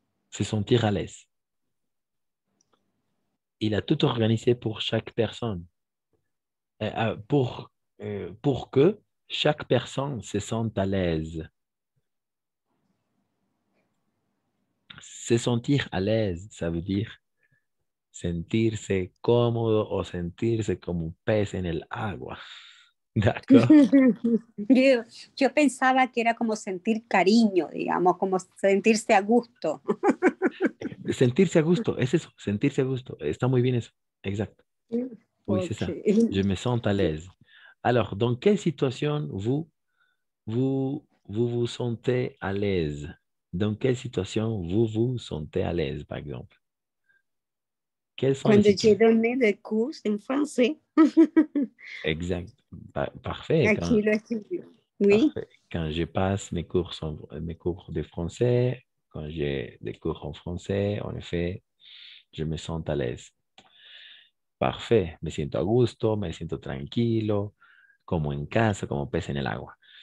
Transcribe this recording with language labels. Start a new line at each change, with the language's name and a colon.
French: Se sentir à l'aise. Il a tout organisé pour chaque personne. Pour que chaque personne se sente à l'aise. Se sentir à l'aise, ça veut dire
Spanish: sentirse cómodo o sentirse como un pez en el agua.
French: D'accord?
Spanish: yo pensaba que era como sentir cariño, digamos, como sentirse a gusto. Sentirse a gusto, es eso, sentirse a gusto. Está muy bien eso. Exacto.
French: Oui, c'est Ok. ça. Je me sens à l'aise. Alors, dans quelle situation vous sentez à l'aise? Dans quelle situation vous vous sentez à l'aise, par exemple? Quelles sont les
Spanish: Cuando yo
French: situations? donné des cours en français, Exact. Parfait.
Spanish: aquí lo escribió.
French: Oui. Parfait. Quand je passe mes cours de français, quand j'ai des cours en français, en effet, je me sens à l'aise. Parfait.
Spanish: Me siento a gusto, me siento tranquilo, como en casa, como pez en el agua.